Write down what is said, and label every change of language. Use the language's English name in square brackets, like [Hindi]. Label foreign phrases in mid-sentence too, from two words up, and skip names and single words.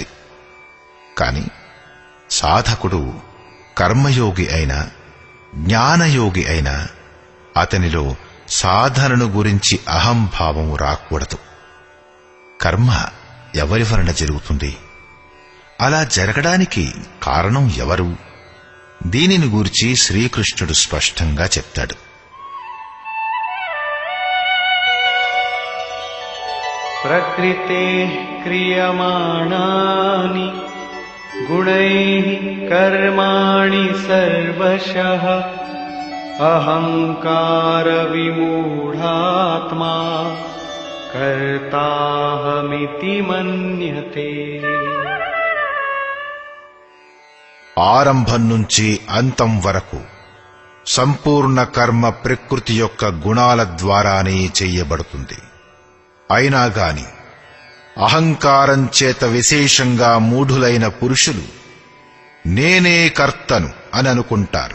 [Telugu] కాని సాధకుడు కర్మయోగి అయినా జ్ఞానయోగి అయినా అతనిలో సాధనను గురించి అహంభావం రాకూడదు. కర్మ ఎవరి వలన జరుగుతుంది? అలా జరగడానికి కారణం ఎవరు? దీనిని గూర్చి శ్రీకృష్ణుడు స్పష్టంగా చెప్తాడు. [Sanskrit] प्रकृतेः क्रियमाणानि गुणैः कर्माणि सर्वशः अहङ्कारविमूढात्मा कर्ताहमिति मन्यते. [Telugu] ఆరంభం నుంచి అంతం వరకు సంపూర్ణ కర్మ ప్రకృతి యొక్క గుణాల ద్వారానే చెయ్యబడుతుంది. అయినా గాని అహంకారం చేత విశేషంగా మూఢులైన పురుషులు నేనే కర్తను అని అనుకుంటారు.